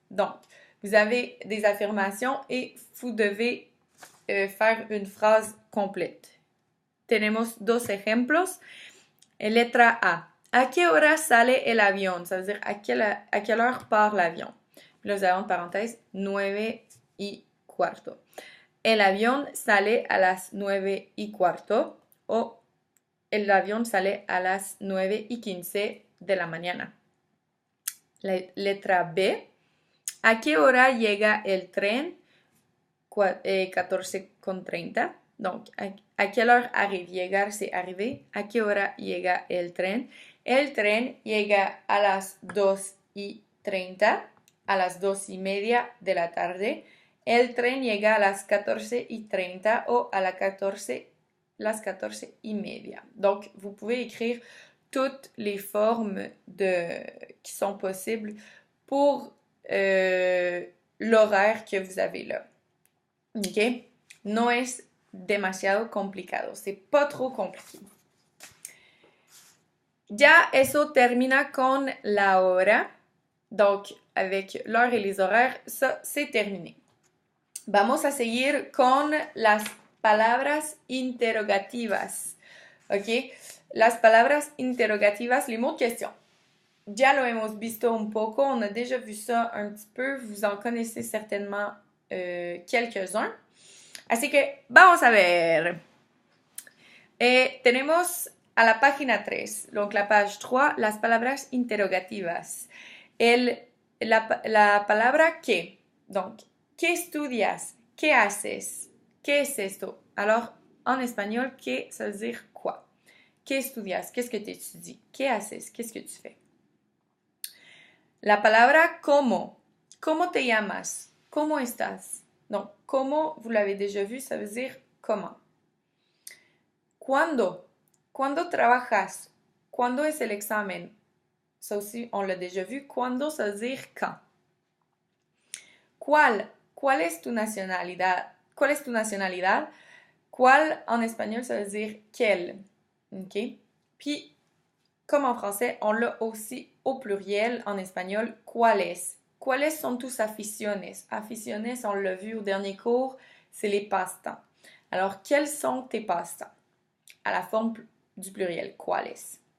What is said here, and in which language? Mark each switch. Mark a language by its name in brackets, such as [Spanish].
[French] Donc, vous avez des affirmations et vous devez faire une phrase complète. [Spanish] Tenemos 2 ejemplos. Letra A. ¿A qué hora sale el avión? [French] Ça veut dire à quelle heure part l'avion. Là, vous avez en parenthèse 9:15. [Spanish] El avión sale a las 9:15 o el avión sale a las 9:15 de la mañana. La letra B. ¿A qué hora llega el tren? 14:30. [French] Donc, ¿a quelle heure arrive? [Spanish] Llegar, [French] c'est arriver. [Spanish] ¿A qué hora llega el tren? El tren llega a las 2:30, a las 2:30 de la tarde. El tren llega a las 14:30 o a las 14:30. [French] Donc, vous pouvez écrire toutes les formes qui sont possibles pour l'horaire que vous avez là. [English] ¿Ok? [Spanish] No es demasiado complicado. [French] C'est pas trop compliqué. [Spanish] Ya eso termina con la hora. [French] Donc, avec l'heure et les horaires, ça, c'est terminé. [Spanish] Vamos a seguir con las palabras interrogativas. ¿Ok? Las palabras interrogativas, [French] les mots de question. [Spanish] Ya lo hemos visto un poco, [French] on a déjà vu ça un petit peu, vous en connaissez certainement quelques-uns. [Spanish] Así que vamos a ver. Tenemos a la página 3, [French] donc la page 3, [Spanish] las palabras interrogativas. La palabra qué, donc, ¿qué estudias? ¿Qué haces? ¿Qué es esto? [French] Alors, en espagnol, ¿qué? Ça veut dire quoi? [Spanish] ¿Qué estudias? [French] Qu'est-ce que tu étudies? [Spanish] ¿Qué haces? [French] Qu'est-ce que tu fais? [Spanish] La palabra cómo. ¿Cómo te llamas? ¿Cómo estás? [French] Donc, cómo, vous l'avez déjà vu, ça veut dire comment. [Spanish] ¿Cuándo? ¿Cuándo trabajas? ¿Cuándo es el examen? [French] Ça aussi, on l'a déjà vu. ¿Cuándo? Ça veut dire quand. ¿Cuál? [Spanish] ¿Cuál es tu nacionalidad? ¿Cuál es tu nacionalidad? [French] ¿Cuál en espagnol, ça veut dire quel. OK? Puis, comme en français, on l'a aussi au pluriel en espagnol, ¿cuáles? [Spanish] ¿Cuáles son tus aficiones? [French] Aficiones, on l'a vu au dernier cours, c'est les passe-temps. Alors, quels sont tes passe-temps? À la forme du pluriel, ¿cuáles?